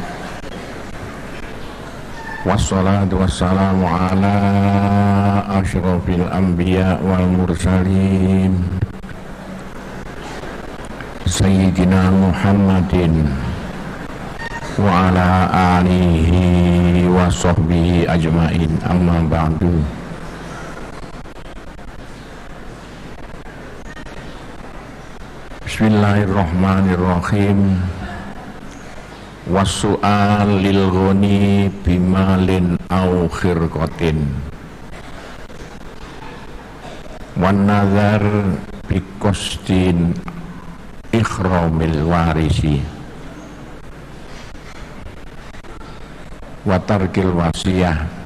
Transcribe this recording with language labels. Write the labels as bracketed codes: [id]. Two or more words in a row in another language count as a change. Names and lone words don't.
[ar] والصلاة والسلام على أشرف الأنبياء والمرسلين سيدنا محمد وعلى آله وصحبه أجمعين، أما بعد. بسم الله الرحمن الرحيم. والسؤال للغني بمال أو خرقة والنظر بقصد إكرام الوارث وترك الوصية.